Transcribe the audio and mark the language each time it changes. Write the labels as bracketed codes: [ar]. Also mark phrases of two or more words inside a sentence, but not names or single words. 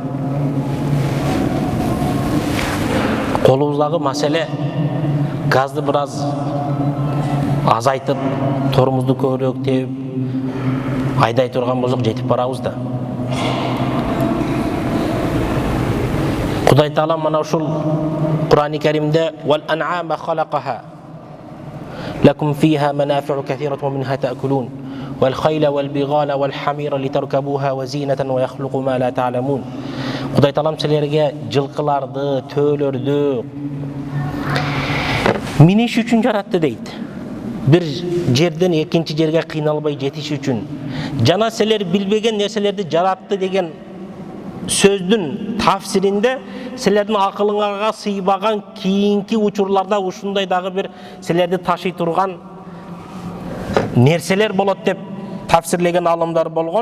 [ky] Колубуздагы маселе газды бир аз азайтып, торумузду көбүрөөк тебип, айдай турган болсок жетип барабыз да. Кудай Таала мана ушул Кур'ан-ы Каримде [ar] "والأنعام خلقها لكم فيها منافع كثيرة ومنها تأكلون والخيل والبغال والحمير لتركبوها وزينة ويخلق ما لا تعلمون." [ky] Кудай Таалам силерге жылкыларды, төөлөрдү миниш үчүн жаратты дейт. Бир жерден экинчи жерге кыйналбай жетиш үчүн. Жана силер билбеген нерселерди жаратты деген сөздүн тафсиринде силердин акылыңарга сыйбаган кийинки учурларда ушундай дагы бир силерди ташый турган нерселер болот деп тафсирлеген алымдар болгон.